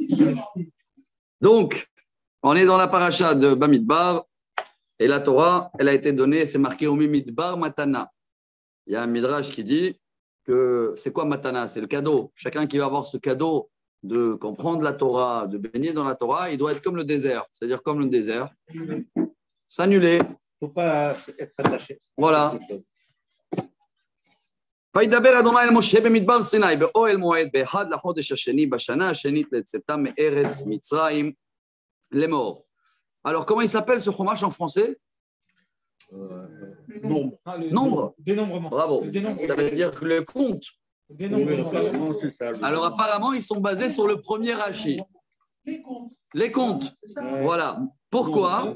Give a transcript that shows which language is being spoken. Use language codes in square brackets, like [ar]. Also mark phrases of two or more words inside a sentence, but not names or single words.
[fr] Donc, on est dans la paracha de Bamidbar, et la Torah, elle a été donnée, c'est marqué au [he] מדבר מתנה. [fr] Il y a un midrash qui dit que c'est quoi Matana? C'est le cadeau. Chacun qui va avoir ce cadeau de comprendre la Torah, de baigner dans la Torah, il doit être comme le désert. C'est-à-dire comme le désert. S'annuler. Il ne faut pas être attaché. Voilà. [he] וידבר אדוני אל משה במדבר סיני באוהל מועד באחד לחודש השני בשנה השנית לצאתם מארץ מצרים לאמור. [fr] Alors comment il s'appelle ce chumash en français? Nombre. Nombre. Dénombrement. Bravo. Ça veut dire que le compte. Dénombrement. C'est ça. Alors apparemment ils sont basés sur le premier Rashi. Les comptes. Voilà. Pourquoi?